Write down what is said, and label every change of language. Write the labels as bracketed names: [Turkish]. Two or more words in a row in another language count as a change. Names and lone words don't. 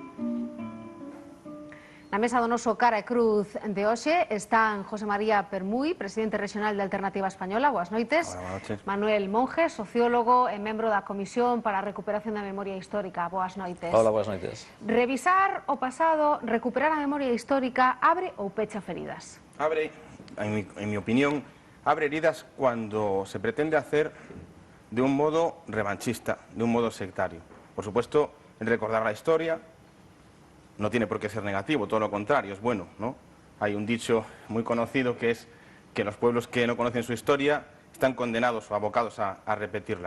[Galician] Na mesa do noso cara e cruz de hoxe están José María Permuy, presidente regional de Alternativa Española. Boas noites. [Spanish] Hola, buenas noches. [Galician] Manuel Monge, sociólogo e membro da Comisión para a Recuperación da Memoria Histórica. Boas noites. Hola, boas noites. Revisar o pasado, recuperar a memoria histórica, abre ou pecha feridas? [Spanish] Abre, en mi opinión, abre heridas cuando se pretende hacer de un modo revanchista, de un modo sectario. Por supuesto, el recordar la historia no tiene por qué ser negativo, todo lo contrario, es bueno, ¿no? Hay un dicho muy conocido que es que los pueblos que no conocen su historia están condenados o abocados a repetirla.